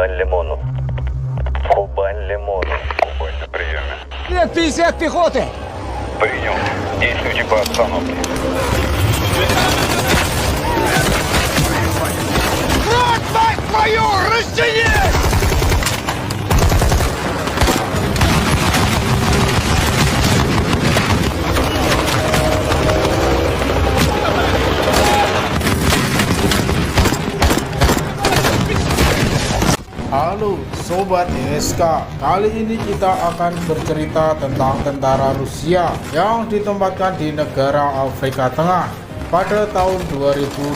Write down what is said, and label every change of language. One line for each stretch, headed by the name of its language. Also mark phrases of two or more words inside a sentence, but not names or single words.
Russian: Кубань-Лимону. Кубань-Лимону. Кубань на приеме. Нет, 50 пехоты! Прием. Действуйте по обстановке. Фронт, мать твою! Расчинись!
Indonesian: Halo Sobat ISK, kali ini kita akan bercerita tentang tentara Rusia yang ditempatkan di negara Afrika Tengah pada tahun 2018.